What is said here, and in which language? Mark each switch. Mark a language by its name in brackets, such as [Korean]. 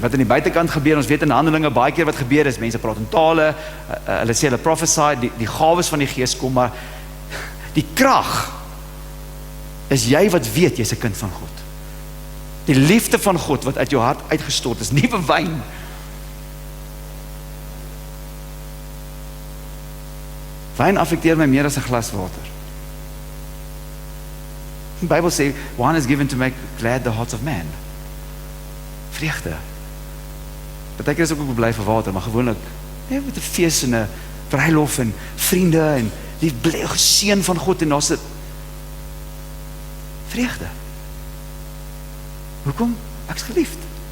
[Afrikaans] Wat in die buitekant gebeur, ons weet in Handelinge baie keer wat gebeur is, mense praat in tale, hulle sê hulle prophesy, die gawes van die Gees kom, maar die krag is jy wat weet jy's 'n kind van God. Die liefde van God wat uit jou hart uitgestort is, nuwe wyn. Wyn affekteer my meer as 'n glas water. Die Bybel sê, [English] wine is given to make glad the hearts of man. [Afrikaans] Vreugde. Partykeer is ek ook bly vir water, maar gewoonlik met 'n fees en 'n bruilof en vriende en die geseën van God en daar's dit vreugde. Hoekom? Ek is geliefd.